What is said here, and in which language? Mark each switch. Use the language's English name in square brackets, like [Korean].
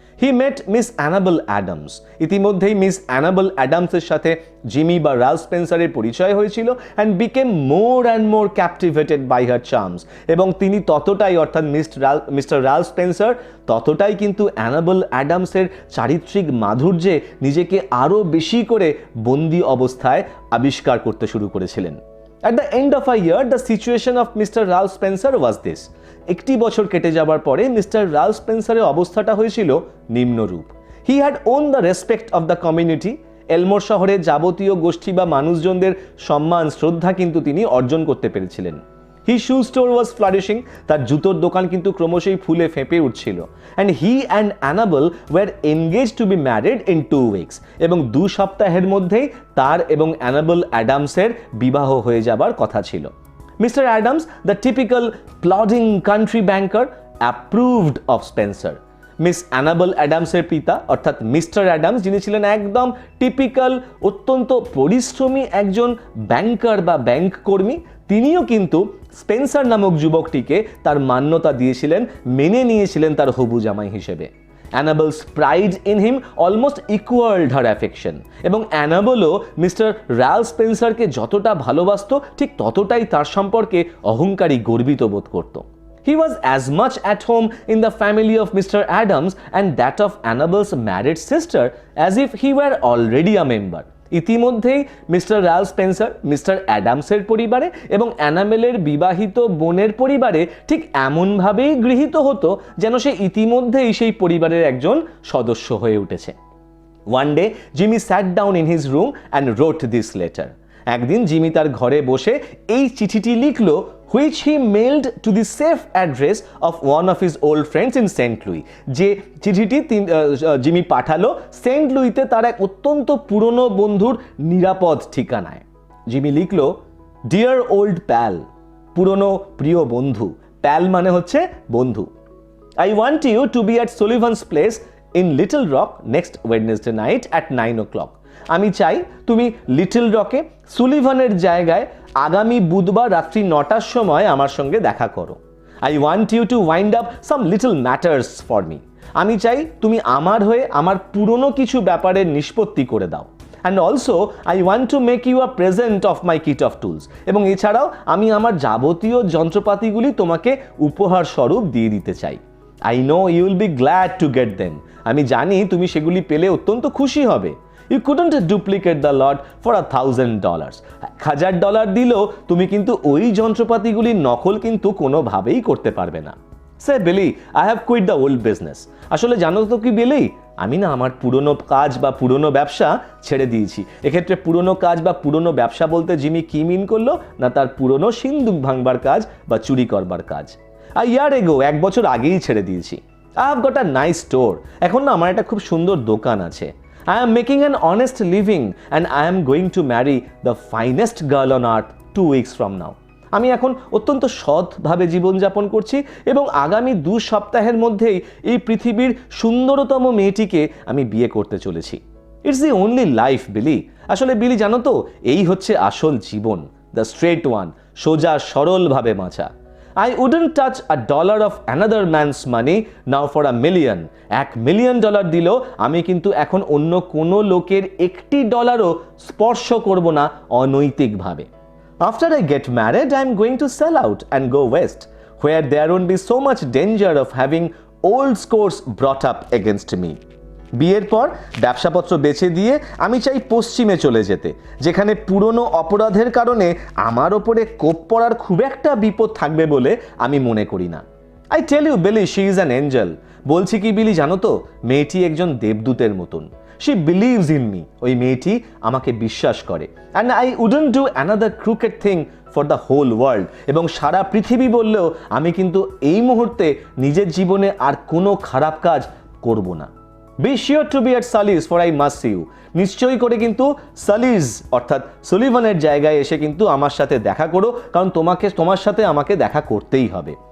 [English] He met Miss Annabel Adams. [Bangla] ইতিমধ্যেই miss enable অ্যাডামসের সাথে Jimmy বা রাল্ফ স্পেন্সারের পরিচয় হয়েছিল [English] and became more and more captivated by her charms, [Bangla] এবং তিনি ততটাই অর্থাৎ মিস্টার রাল্ফ স্পেন্সার ততটাই কিন্তু অ্যানাবেল অ্যাডামসের চারিত্রিক মাধুর্যে নিজেকে আরও বেশি করে বন্দি অবস্থায় আবিষ্কার করতে শুরু করেছিলেন। [English] At the end of a year, the situation of Mr. Ralph Spencer was this. [Bangla] একটি বছর কেটে যাবার পরে মিস্টার রাল্ফ স্পেন্সারের অবস্থাটা হয়েছিল নিম্নরূপ। [English] He had won the respect of the community. [Bangla] এলমোর শহরের যাবতীয় গোষ্ঠী বা মানুষজনদের সম্মান শ্রদ্ধা কিন্তু তিনি অর্জন করতে পেরেছিলেন। [English] His shoe store was flourishing. [Bangla] তার জুতোর দোকান কিন্তু ক্রমশই ফুলে ফেঁপে উঠছিল। [English] And he and Annabel were engaged to be married in 2 weeks. [Bangla] এবং 2 সপ্তাহের মধ্যেই তার এবং অ্যানাবেল অ্যাডামসের বিবাহ হয়ে যাবার কথা ছিল। [English] Mister Adams, the typical plodding country banker, approved of Spencer. [Bangla] Miss enable অ্যাডামসের পিতা অর্থাৎ মিস্টার অ্যাডামস, যিনি ছিলেন একদম টিপিক্যাল অত্যন্ত পরিশ্রমী একজন ব্যাংকার বা ব্যাংক কর্মী, তিনিও কিন্তু স্পেন্সার নামক যুবকটিকে তার মান্যতা দিয়েছিলেন, মেনে নিয়েছিলেন তার হবু জামাই হিসেবে। [English] Annabel's pride in him almost equalled her affection, [Bangla] এবং অ্যানাবেলও মিস্টার রাল্ফ স্পেন্সারকে যতটা ভালোবাসত ঠিক ততটাই তার সম্পর্কে অহংকারী গর্বিত বোধ করত। [English] He was as much at home in the family of Mr. Adams and that of Annabel's married sister as if he were already a member. [Bangla] ইতিমধ্যেই মিস্টার রাল স্পেন্সার মিস্টার অ্যাডামসের পরিবারে এবং অ্যানাবেলের বিবাহিত বোনের পরিবারে ঠিক এমনভাবেই গৃহীত হতো যেন সে ইতিমধ্যেই সেই পরিবারের একজন সদস্য হয়ে উঠেছে। [English] One day, Jimmy sat down in his room and wrote this letter. [Bangla] একদিন জিমি তার ঘরে বসে এই চিঠিটি লিখল, [English] which he mailed to the safe address of one of his old friends in Saint Louis. [Bangla] যে চিঠিটি জিমি পাঠালো সেন্ট লুইতে তার এক অত্যন্ত পুরনো বন্ধুর নিরাপদ ঠিকানায়। জিমি লিখল, [English] dear old pal, [Bangla] পুরনো প্রিয় বন্ধু, প্যাল মানে হচ্ছে বন্ধু। [English] I want you to be at Sullivan's place in Little Rock next Wednesday night at 9 o'clock. [Bangla] আমি চাই তুমি লিটল রকে সুলিভানের জায়গায় আগামী বুধবার রাত্রি 9টার সময় আমার সঙ্গে দেখা করো। [English] I want you to wind up some little matters for me. [Bangla] আমি চাই তুমি আমার হয়ে আমার পুরনো কিছু ব্যাপারের নিষ্পত্তি করে দাও। [English] And also I want to make you a present of my kit of tools. [Bangla] এবং এছাড়াও আমি আমার যাবতীয় যন্ত্রপাতিগুলি তোমাকে উপহার স্বরূপ দিয়ে দিতে চাই। [English] I know you will be glad to get them. [Bangla] আমি জানি তুমি সেগুলি পেলে অত্যন্ত খুশি হবে। [English] You couldn't duplicate the lot for $1,000. [Bangla] $1,000 দিলেও তুমি কিন্তু ওই যন্ত্রপাতিগুলির নকল কিন্তু কোনোভাবেই করতে পারবে না। [English] Say Billy, I have quit the old business. [Bangla] আসলে জানো তো কি বিলি, আমি না আমার পুরনো কাজ বা পুরনো ব্যবসা ছেড়ে দিয়েছি। এক্ষেত্রে পুরনো কাজ বা পুরনো ব্যবসা বলতে জিমি কি মিন করলো না, তার পুরনো সিন্দুক ভাঙবার কাজ বা চুরি করবার কাজ। [English] A year ago, [Bangla] 1 বছর আগেই ছেড়ে দিয়েছি। [English] I have got a nice store. [Bangla] এখন না আমার একটা খুব সুন্দর দোকান আছে। [English] I am making an honest living and I am going to marry the finest girl on earth 2 weeks from now. [Bangla] আমি এখন অত্যন্ত সৎভাবে জীবনযাপন করছি এবং আগামী 2 সপ্তাহের মধ্যেই এই পৃথিবীর সুন্দরতম মেয়েটিকে আমি বিয়ে করতে চলেছি। [English] It's the only life Billy. [Bangla] আসলে বিলি জানো তো, এই হচ্ছে আসল জীবন, [English] the straight one, [Bangla] সোজা সরলভাবে বাঁচা। [English] I wouldn't touch $1 of another man's money now for $1 million. [Bangla] $1 million দিলেও আমি কিন্তু এখন অন্য কোনো লোকের $1ও স্পর্শ করব না অনৈতিকভাবে। [English] After I get married, I'm going to sell out and go west, where there won't be so much danger of having old scores brought up against me. [Bangla] বিয়ের পর ব্যবসাপত্র বেচে দিয়ে আমি চাই পশ্চিমে চলে যেতে, যেখানে পুরনো অপরাধের কারণে আমার ওপরে কোপ পড়ার খুব একটা বিপদ থাকবে বলে আমি মনে করি না। [English] I tell you Billy, she is an angel. [Bangla] বলছি কি বিলি জানো তো, মেয়েটি একজন দেবদূতের মতন। [English] she believes in me, [Bangla] ওই মেয়েটি আমাকে বিশ্বাস করে। [English] And I wouldn't do another crooked thing for the whole world. [Bangla] এবং সারা পৃথিবী বললেও আমি কিন্তু এই মুহূর্তে নিজের জীবনে আর কোনো খারাপ কাজ করব না। [English] Be sure to be at Sully's for I must see you. [Bangla] নিশ্চয়ই করে কিন্তু সালিজ অর্থাৎ সুলিভানের জায়গায় এসে কিন্তু আমার সাথে দেখা করো, কারণ তোমার সাথে আমাকে দেখা করতেই হবে।